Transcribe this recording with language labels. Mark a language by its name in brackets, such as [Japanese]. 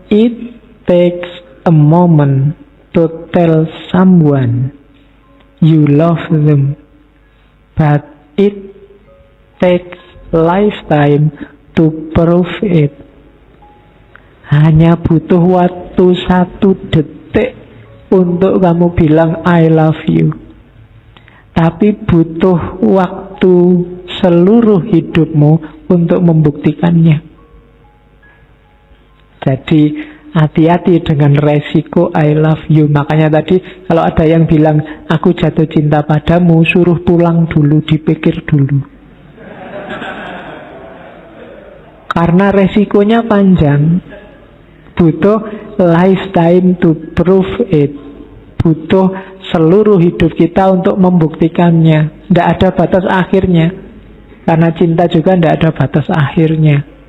[English] it takes a moment to tell someone you love them, but it takes lifetime to prove it. [Indonesian] Hanya butuh waktu 1 detik untuk kamu bilang [English] I love you, [Indonesian] tapi butuh waktu seluruh hidupmu untuk membuktikannya. Jadi hati-hati dengan resiko [English] I love you. [Indonesian] Makanya tadi kalau ada yang bilang aku jatuh cinta padamu, suruh pulang dulu, dipikir dulu. Karena resikonya panjang. Butuh [English] lifetime to prove it. [Indonesian] Butuh seluruh hidup kita untuk membuktikannya. Tidak ada batas akhirnya. Karena cinta juga tidak ada batas akhirnya.